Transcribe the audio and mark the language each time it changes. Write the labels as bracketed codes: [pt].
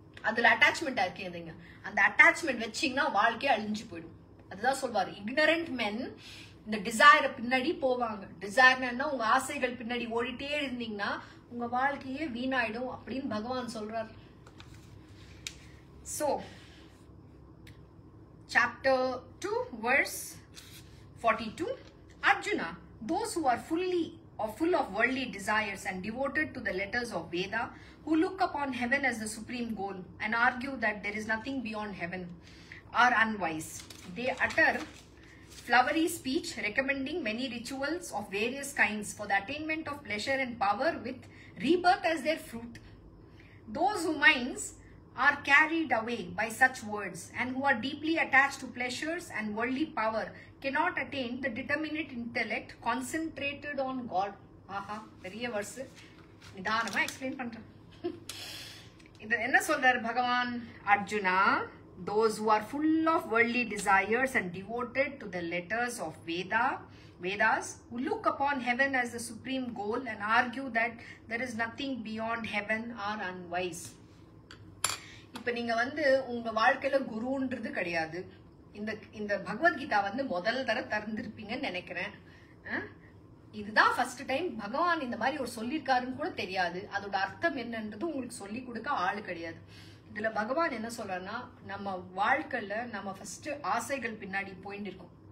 [ta] அதுல அட்டாச்மெண்டா இருக்கீங்க, அந்த அட்டாச்மெண்ட் வச்சீங்கன்னா வாழ்க்கையே அழிஞ்சு போயிடும். அதுதான் சொல்வாரு, [en] ignorant men [ta] இந்த டிசைரை பின்னாடி போவாங்க. டிசைர்னா உங்க ஆசைகள் பின்னாடி ஓடிட்டே இருந்தீங்கன்னா உங்க வாழ்க்கையே வீணாயிடும் அப்படின்னு பகவான் சொல்றாரு. [en] So, chapter 2 verse 42, Arjuna, those who are full of worldly desires and devoted to the letters of Veda, who look upon heaven as the supreme goal and argue that there is nothing beyond heaven, are unwise. They utter flowery speech recommending many rituals of various kinds for the attainment of pleasure and power with rebirth as their fruit. Those whose minds are carried away by such words and who are deeply attached to pleasures and worldly power cannot attain the determinate intellect concentrated on God. [ta] ஆஹா, பெரிய verse. நிதானமா explain பண்றேன். இது என்ன சொல்றாரு பகவான்? [en] Arjuna, those who are full of worldly desires and devoted to the letters of Vedas, who look upon heaven as the supreme goal and argue that there is nothing beyond heaven, are unwise. [ta] இப்ப நீங்க உங்க வாழ்க்கையில குருன்றது கிடையாது. இந்த பகவத்கீதா முதல் தர திறந்திருப்பீங்கன்னு நினைக்கிறேன். இதுதான் ஃபர்ஸ்ட் டைம் பகவான் இந்த மாதிரி ஒரு சொல்லியிருக்காருன்னு கூட தெரியாது. அதோட அர்த்தம் என்னன்றது உங்களுக்கு சொல்லி கொடுக்க ஆளு கிடையாது. இதுல பகவான் என்ன சொல்றாருன்னா, நம்ம வாழ்க்கையில நம்ம ஃபர்ஸ்ட் ஆசைகள் பின்னாடி போயிட்டு இருக்கோம்.